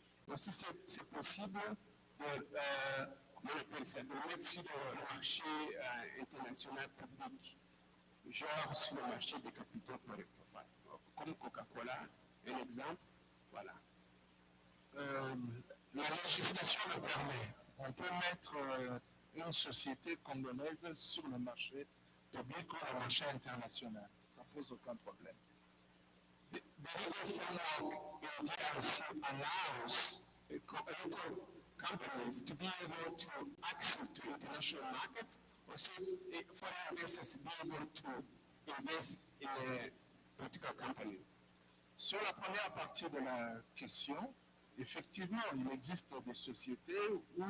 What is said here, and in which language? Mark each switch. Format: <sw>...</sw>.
<fr>Donc, si c'est possible de mettre sur le marché international public, genre sur le marché des capitaux pour les profils, comme Coca-Cola, un exemple, voilà. La législation le permet. On peut mettre une société congolaise sur le marché public ou le marché international. Ça ne pose aucun problème.</fr> <en>The legal framework in DRC allows local companies to be able to access to international markets, also foreign investors to be able to invest in a particular company.</en> <fr>Sur la première partie de la question, effectivement, il existe des sociétés où</fr>